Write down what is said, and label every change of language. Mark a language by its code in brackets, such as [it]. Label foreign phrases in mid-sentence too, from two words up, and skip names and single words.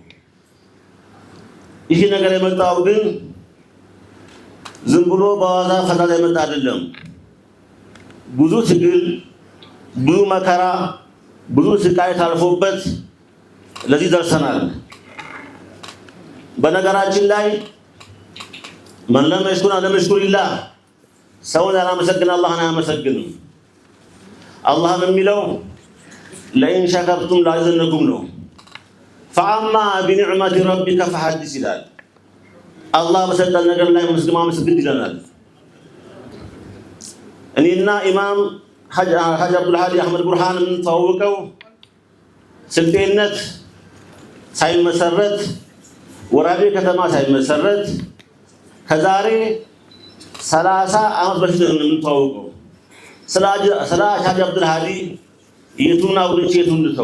[am] ይህ ነገር የመጣው ግን ዝም ብሎ በዋዛ ፈዛዛ የመጣ አይደለም። ብዙ ትግል ብዙ መከራ ብዙ ስቃይ ታልፎበት ለዚህ ደርሰናል። በነገራችን ላይ [ar] من لم يشكر لم يشكر الله [am] ሰውን ያላመሰግን አላህን አያመሰግንም። አላህ የሚለው [ar] لئن شكرتم لأزيدنكم [am] ነው። [ar] فأما بنعمة ربك فحدث [am] ይላል። አላህ በሰጠን ነገር ላይ ማመስገን ይለናል። እኔና ኢማም ሐጅ አብዱልሃዲ አህመድ ቡርሃን ተዋውቀው ስልጤነት ሳይመሰረት ወራቤ ከተማ ሳይመሰረት ከዛሬ 30 ዓመት በፊት ነው የምንተዋወቀው። ስለ ሐጅ አብዱልሃዲ የቱን አውርቼ የቱን ልተው?